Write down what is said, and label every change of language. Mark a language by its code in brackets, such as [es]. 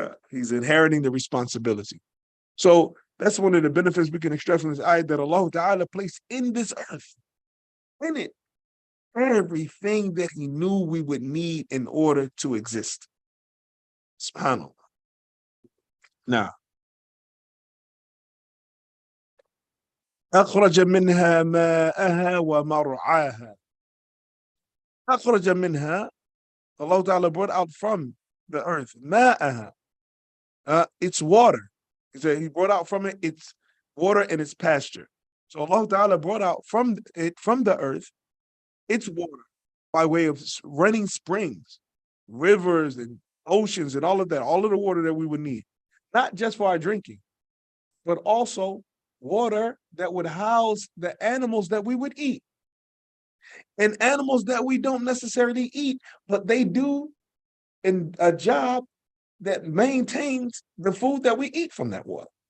[en] He's inheriting the responsibility. So that's one of the benefits we can extract from this ayah, that Allah Ta'ala placed in this earth, in it, everything that he knew we would need in order to exist. SubhanAllah. [ar] Now, أخرج منها ماءها ومرعاها. أخرج منها, [en] Allah Ta'ala brought out from the earth, ماءها, its water. He said he brought out from it its water and its pasture. So Allah Ta'ala brought out from the earth its water by way of running springs, rivers, and oceans, and all of that, all of the water that we would need, not just for our drinking, but also water that would house the animals that we would eat, and animals that we don't necessarily eat, but they do in a job that maintains the food that we eat from that water.